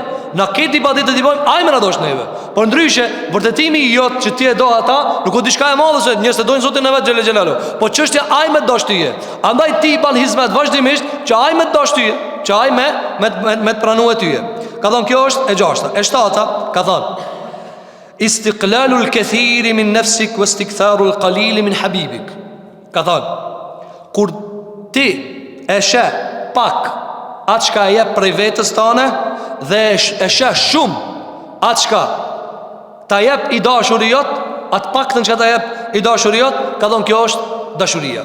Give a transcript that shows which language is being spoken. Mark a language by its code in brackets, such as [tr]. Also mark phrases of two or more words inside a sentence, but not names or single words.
[sq] Na këtë ibadet të bëjmë ai më na dash neve. Por ndryshe, vërtetimi i jot që ti e do ata nuk o diçka e madhe se njerëzit e dojnë Zotin e vet [ar] جل جلاله. [sq] Po çështja ai më dash tyje. Andaj ti i ban hizmet vazhdimisht që ai më dash tyje, që ai me të pranue tyje. Ka thënë kjo është e gjashta. E shtata ka thënë [ar] استقلال الكثير من نفسك واستكثار القليل من حبيبك. [sq] Ka thënë kur ti e sheh pak atë çka e jep prej vetës tane dhe e sheh shumë atë çka ta jep i dashuriot, atë paktën që ta jep i dashuriot, ka thënë kjo është dashuria.